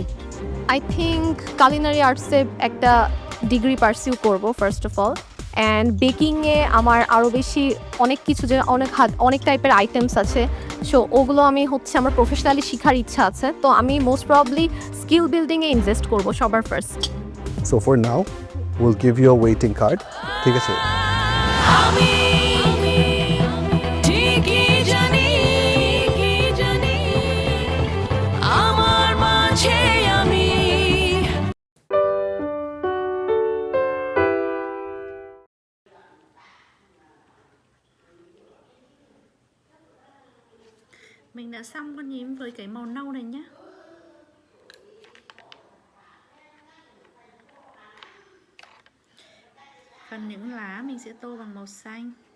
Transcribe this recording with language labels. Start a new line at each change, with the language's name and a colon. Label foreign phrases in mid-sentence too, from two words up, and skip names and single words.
English: I think culinary arts-e
Bangla: একটা ডিগ্রি পারসিউ করব
English: first of all,
Bangla: অ্যান্ড বেকিংয়ে আমার আরও বেশি অনেক কিছু, যে অনেক টাইপের আইটেমস আছে, সো ওগুলো আমি আমার প্রফেশনালি শেখার ইচ্ছা আছে, তো আমি
English: most probably skill building-e invest
Bangla: করব সবার ফার্স্ট।
English: So for now, we'll give you a waiting card.
Bangla: ঠিক আছে? আমি ঠিকই জানি আমার মাঝে আমি।
Vietnamese: Mình đã xong con nhím với cái màu nâu này nhé. Phần những lá mình sẽ tô bằng màu xanh.